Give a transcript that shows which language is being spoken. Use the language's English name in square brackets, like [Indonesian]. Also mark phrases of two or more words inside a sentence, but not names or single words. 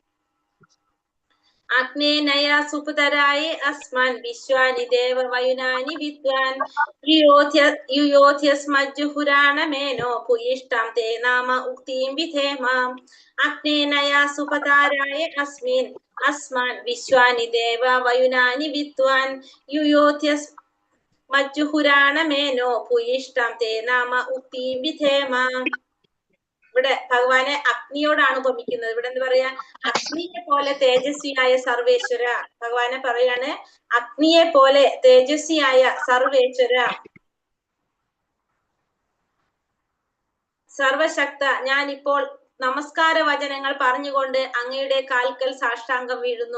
[Sanskrit] अग्नेनया सुपतराय अस्मान् विश्वानि देव वयुनानि विद्वान् युयोध्यस्मज्जुहुराणमेनो भूयिष्ठां ते नाम उक्तिं विधेम। अग्नेनया सुपताराय अस्मान् विश्वानि देव वयुनानि विद्वान् युयोध्यस्मज्जुहुराणमेनो भूयिष्ठां ते नाम उक्तिं विधेम। [Malayalam] ഇവിടെ ഭഗവാനെ അഗ്നിയോടാണ് ഉപമിക്കുന്നത്. ഇവിടെ എന്താ പറയാ? അഗ്നിയെ പോലെ തേജസ്വിയായ സർവേശ്വര. ഭഗവാനെ പറയാണ് അഗ്നിയെ പോലെ തേജസ്വിയായ സർവേശ്വര, സർവശക്ത, ഞാനിപ്പോൾ നമസ്കാര വചനങ്ങൾ പറഞ്ഞുകൊണ്ട് അങ്ങയുടെ കാൽക്കൽ സാഷ്ടാംഗം വീഴുന്നു.